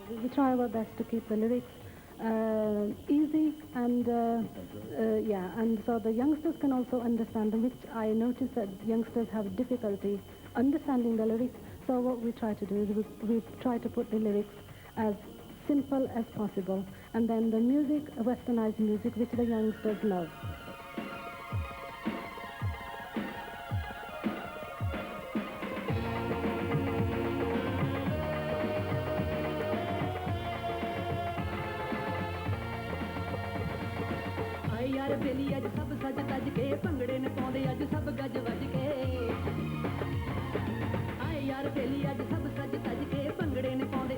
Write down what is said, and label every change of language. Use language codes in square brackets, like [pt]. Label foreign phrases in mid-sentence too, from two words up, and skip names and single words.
[en] try our best to keep the lyrics easy and and so the youngsters can also understand them, which I noticed that youngsters have difficulty understanding the lyrics. So what we try to do is we try to put the lyrics as simple as possible, and then the music, westernized music, which the youngsters love. [pa] ਯਾਰ ਬੇਲੀ ਅੱਜ ਸਭ ਸਜ ਤਜ ਕੇ ਭੰਗੜੇ ਨੇ ਪਾਉਂਦੇ ਅੱਜ ਸਭ ਗੱਜ ਵੱਜ ਕੇ ਆਏ ਯਾਰ ਬੇਲੀ ਅੱਜ ਸਭ ਸਜ ਤਜ ਕੇ ਭੰਗੜੇ ਨੇ ਪਾਉਂਦੇ